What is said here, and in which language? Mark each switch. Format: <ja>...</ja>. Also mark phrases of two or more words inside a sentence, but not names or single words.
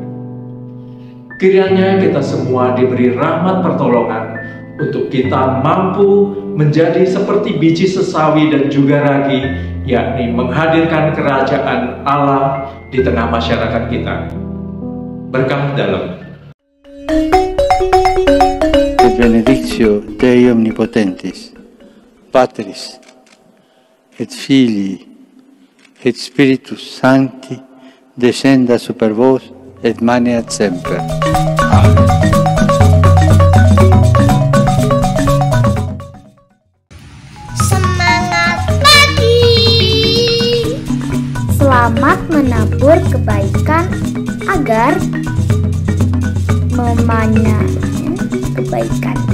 <id>Kiranya kita semua diberi rahmat pertolongan untuk kita mampu menjadi seperti biji sesawi dan juga ragi, yakni menghadirkan kerajaan Allah di tengah masyarakat kita. Berkah dalam.</id> <la>Et benedictio Dei omnipotentis, Patris, et Filii, et Spiritus Sancti, descenda super vos, et maneat semper.</la> <id>Amen. Semangat pagi. Selamat menabur kebaikan agar memanen kebaikan.</id>